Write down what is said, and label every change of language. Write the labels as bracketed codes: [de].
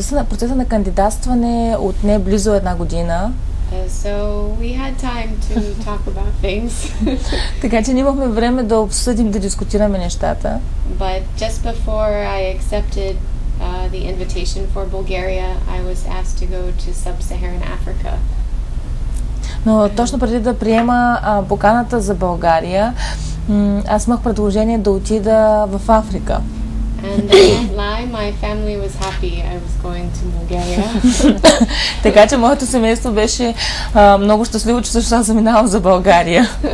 [bg] Процесът на кандидатстване отне близо една година. [en] So we had time to talk about things. [bg] Така че имахме време да обсъдим, да дискутираме нещата. [en] But just before I accepted the invitation for Bulgaria, I was asked to go to sub-Saharan Africa. [bg] Но точно преди да приема поканата за България, аз имах предложение да отида в Африка. [en] And I can't lie, my family was happy I was going to Bulgaria. [bg] Така че моето семейство беше много щастливо, че също аз заминавам за България.